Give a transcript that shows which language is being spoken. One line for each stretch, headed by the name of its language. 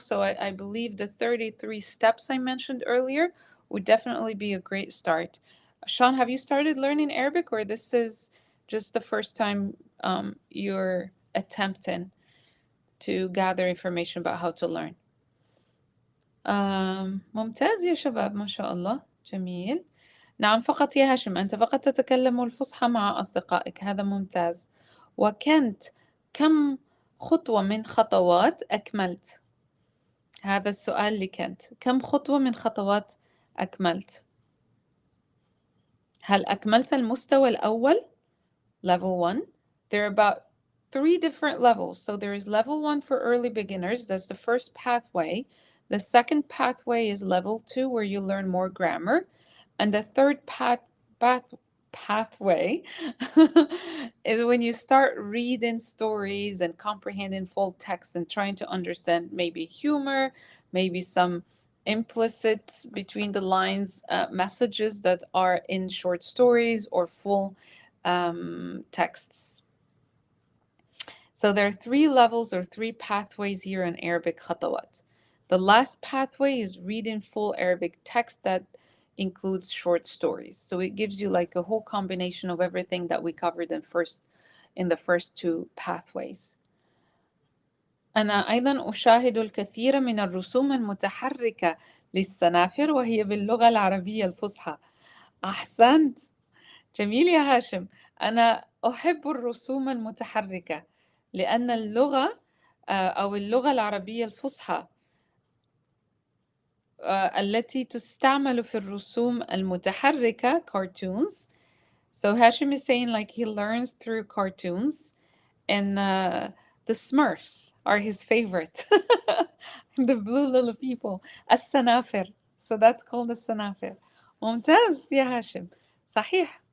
English: So I believe the 33 steps I mentioned earlier would definitely be a great start. Sean, have you started learning Arabic, or this is just the first time you're attempting to gather information about how to learn?
Arabic: ممتاز يا شباب، ما شاء الله، جميل. نعم، فقط يا هاشم، أنت فقط تتكلم الفصحى مع أصدقائك، هذا ممتاز. وكنت كم خطوة من خطوات أكملت؟ هذا السؤال لكنت، كم خطوة من خطوات أكملت؟ هل أكملت المستوى الأول؟
English: Level 1. There are about 3 different levels. So there is level 1 for early beginners. That's the first pathway. The second pathway is level 2, where you learn more grammar. And the third pathway is when you start reading stories and comprehending full text and trying to understand maybe humor, maybe some implicit between the lines messages that are in short stories or full texts. So there are three levels or three pathways here in Arabic Khatawat. The last pathway is reading full Arabic text that includes short stories. So it gives you like a whole combination of everything that we covered in the first two pathways.
Arabic: أنا أيضا أشاهد الكثير من الرسوم المتحركة للسنافر وهي باللغة العربية الفصحى. أحسنت. جميل يا هاشم. أنا أحب الرسوم المتحركة لأن اللغة أو اللغة العربية الفصحى التي تستعمل في الرسوم المتحركة cartoons.
English: So Hashim is saying like he learns through cartoons and the Smurfs are his favorite. The blue little people. السنافر. So that's called the sanafir.
Arabic: ممتاز يا هاشم. صحيح.